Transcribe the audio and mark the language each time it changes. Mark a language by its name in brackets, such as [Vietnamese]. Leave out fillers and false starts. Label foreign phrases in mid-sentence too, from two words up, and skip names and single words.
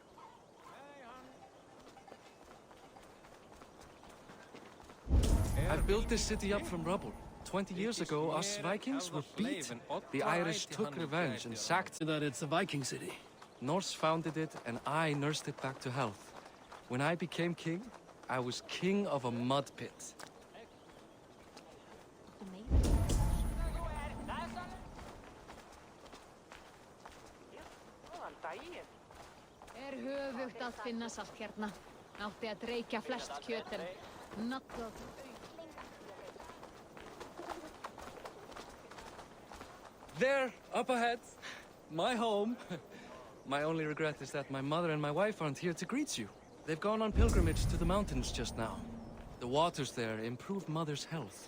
[English] I've built this city up from rubble. 20 years ago, us Vikings were beat. The Irish took revenge and sacked. That it's a Viking city. Norse founded it, and I nursed it back to health. When I became king, I was king of a mud pit. [Icelandic] Höfugt að finna salt hérna. Átti að reykja flest kjötin. [English] There, up ahead. My home. My only regret is that my mother and my wife aren't here to greet you. They've gone on pilgrimage to the mountains just now. The waters there improve Mother's health.